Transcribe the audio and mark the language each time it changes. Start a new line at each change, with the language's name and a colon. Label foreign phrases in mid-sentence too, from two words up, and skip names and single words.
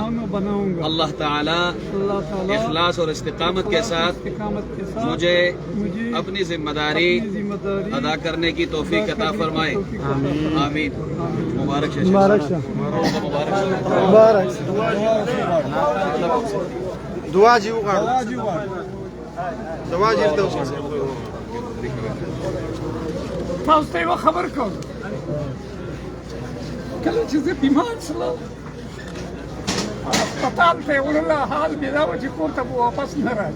Urdu: اللہ تعالی اخلاص اور استقامت کے ساتھ مجھے اپنی ذمہ داری ادا کرنے کی توفیق عطا فرمائے. آمین. مبارک شاہ.
Pashto: مبارک دعا جی وغواړو. دعا جی ته تاسو ته یوه خبر کوم. کله چې زه بیمار شوم هسپتال ته یې وړله، حال مې دا و چې کور ته به واپس نه راځي.